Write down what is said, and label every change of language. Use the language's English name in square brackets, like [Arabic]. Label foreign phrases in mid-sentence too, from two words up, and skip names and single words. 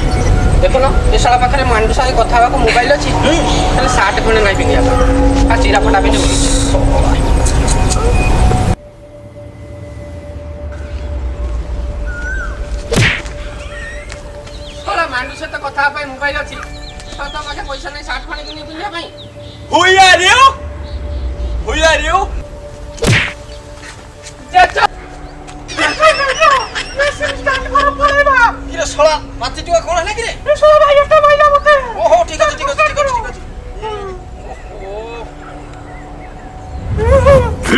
[Odia] ଦେଖୁନ ଏ ଶାଳା ପାଖରେ ମାଣ୍ଡୁ ସାଙ୍ଗେ କଥା ହେବାକୁ ମୋବାଇଲ ଅଛି ହେଲେ ସାର୍ଟ ଖଣ୍ଡେ ନାହିଁ ପିନ୍ଧିବା ପାଇଁ ଆଉ ଚିରା ଫଟା ପିନ୍ଧି ବୁଲୁଛି ଶଳା ମାଣ୍ଡୁ ସହିତ କଥା ହେବା ପାଇଁ ମୋବାଇଲ ଅଛି ଶଳା ତୋ ପାଖେ ପଇସା ନାହିଁ ସାର୍ଟ ଖଣ୍ଡେ କିଣି ପିନ୍ଧିବା ପାଇଁ [English] Who are you? Who are you? [Odia] ଜେଜେ କିରେ ଶଳା ମାତି ଟୁଆ କଣ ହେଲା କିରେ ଶଳା ଭାଇ ଏଟା ମାଇଲା ମତେ ଓହୋ ଠିକ ଅଛି ଠିକ ଅଛି ଠିକ ଅଛି ଠିକ ଅଛି